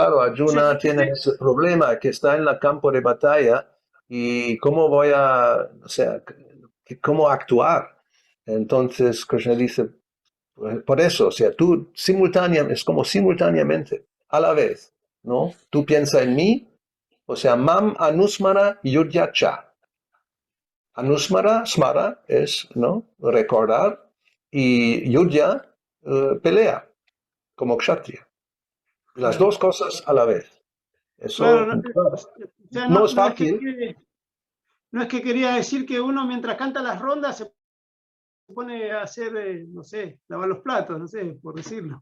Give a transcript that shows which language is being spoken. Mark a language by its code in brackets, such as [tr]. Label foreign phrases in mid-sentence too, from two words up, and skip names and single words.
[es] claro, Arjuna tiene ese problema que está en el campo de batalla y cómo o sea, cómo actuar. Entonces, Krishna dice, por eso, o sea, tú es como simultáneamente, a la vez, ¿no? Tú piensas en mí, o sea, [sa] mam anusmara yudhyacha. [es] Anusmara, smara es, ¿no? Recordar y yudhya, pelea, como kshatriya. Las Claro. dos cosas a la vez. Eso Claro, no es fácil. No es que quería decir que uno mientras canta las rondas se pone a hacer, no sé, lavar los platos, no sé, por decirlo.